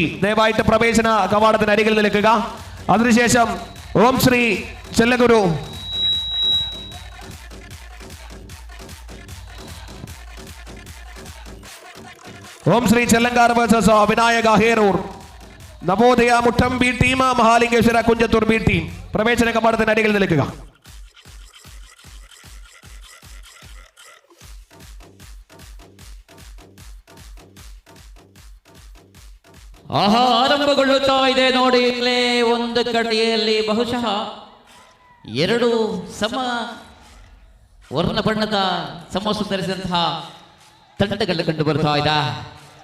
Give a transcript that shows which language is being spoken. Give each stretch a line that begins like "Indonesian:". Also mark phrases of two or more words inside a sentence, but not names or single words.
Malayalam: ദയവായിട്ട് പ്രവേശന കവാടത്തിനരികിൽ നിൽക്കുക. അതിനുശേഷം ഓം ശ്രീ ചെല്ലഗുരു ഓം ശ്രീ ചെല്ലങ്കാർ വേഴ്സസ് വിനായക ഹേരൂർ. നവോദയ മുട്ടം B ടീം, മഹാലിംഗേശ്വര കുഞ്ചത്തൂർ B ടീം. പ്രവേശന കവാടത്തിന് അരികിൽ നിൽക്കുക.
Kannada: ಆರಂಭಗೊಳ್ಳುತ್ತಾ ಇದೆ ನೋಡಿ. ಇಲ್ಲೇ ಒಂದು ಕಡೆಯಲ್ಲಿ ಬಹುಶಃ 2 ಸಮ ವರ್ಣ ಬಣ್ಣದ ಸಮೋಸ ಧರಿಸಿದಂತಹ ತಂಡಗಳು ಕಂಡು ಬರ್ತಾ ಇದೆ.